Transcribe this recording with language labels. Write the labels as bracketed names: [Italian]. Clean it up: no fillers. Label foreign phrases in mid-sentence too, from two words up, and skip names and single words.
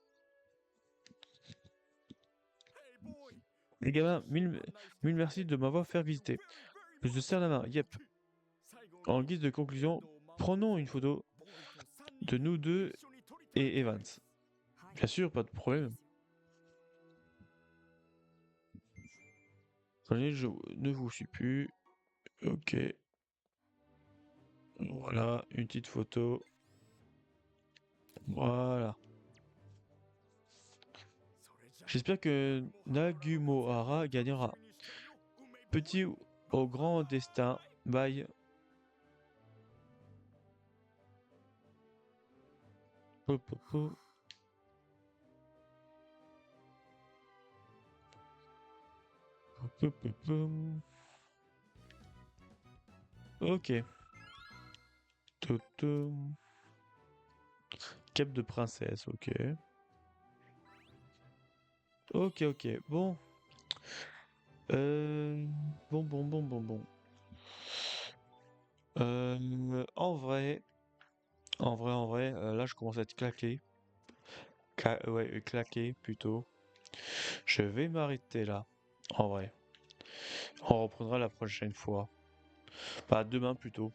[French] Les gamins, mille merci de m'avoir fait visiter. Je te serre la main, yep. En guise de conclusion, prenons une photo de nous deux et Evans. [Japanese] はい。 [French] Bien sûr, pas de problème. [Japanese] いいですよ。 [French] Je ne vous suis plus. Ok. Voilà, une petite photo. Voilà. J'espère que Nagumohara gagnera. Petit au grand destin. Bye. Hop, hop, hop. Hop, hop, hop, hop. Ok. Totom. Cape de princesse, ok. Ok, ok. Bon. Bon, bon, bon, bon, bon. En vrai, là, je commence à être claqué. Ouais, claqué, plutôt. Je vais m'arrêter là. En vrai. On reprendra la prochaine fois. Bah, demain, plutôt.